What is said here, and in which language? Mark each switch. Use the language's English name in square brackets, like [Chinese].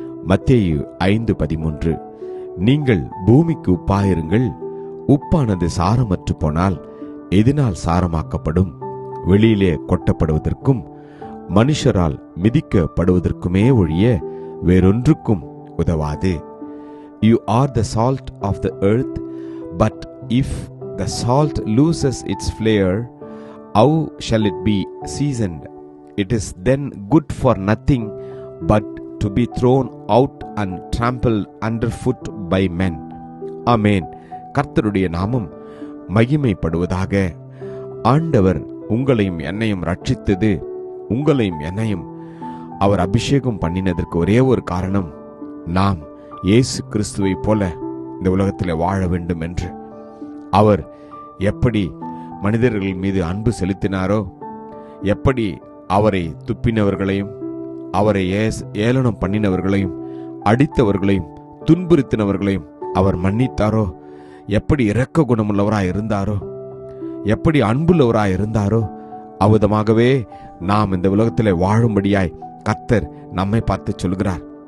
[Tamil] மத்தேயு 5:13, நீங்கள் பூமிக்கு உப்பாயிருங்கள். உப்பானது சாரமற்று போனால் எதனால் சாரமாக்கப்படும்? வெளியிலே கொட்டப்படுவதற்கும் மனுஷரால் மிதிக்கப்படுவதற்குமே ஒழிய வேறொன்றுக்கும் உதவாது. [English] You are the salt of the earth, but if the salt loses its flavor, how shall it be seasoned? It is then good for nothing but to be thrown out and trampled underfoot by men. [Tamil] ஆமென். கர்த்தருடைய நாமம் மகிமைப்படுவதாக. ஆண்டவர் உங்களையும் என்னையும் ரட்சித்தது, உங்களையும் என்னையும் அவர் அபிஷேகம் பண்ணினதற்கு ஒரே ஒரு காரணம், நாம் இயேசு கிறிஸ்துவை போல இந்த உலகத்தில் வாழ வேண்டும் என்று. அவர் எப்படி மனிதர்கள் மீது அன்பு செலுத்தினாரோ, எப்படி அவரை துப்பினவர்களையும் அவரை ஏளனம் பண்ணினவர்களையும் அடித்தவர்களையும் துன்புறுத்தினவர்களையும் அவர் மன்னித்தாரோ, எப்படி இரக்க குணமுள்ளவராய் இருந்தாரோ, எப்படி அன்புள்ளவராய் இருந்தாரோ, அவ்விதமாகவே நாம் இந்த உலகத்தில் வாழும்படியாய் கர்த்தர் நம்மை பார்த்து சொல்கிறார்.